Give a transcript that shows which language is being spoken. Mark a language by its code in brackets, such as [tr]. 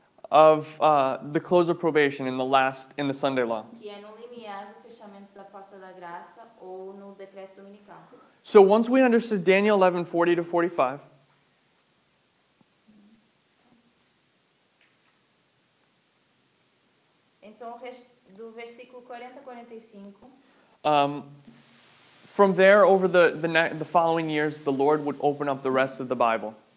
[en] of the close of probation in the Sunday law. [pt] que é no limiar do fechamento da porta da graça ou no decreto dominical. [en] So once we understood Daniel 11, 40 to 45, [pt] Então, do versículo 40 a 45, [en] from there over the following years, the Lord would open up the rest of the Bible.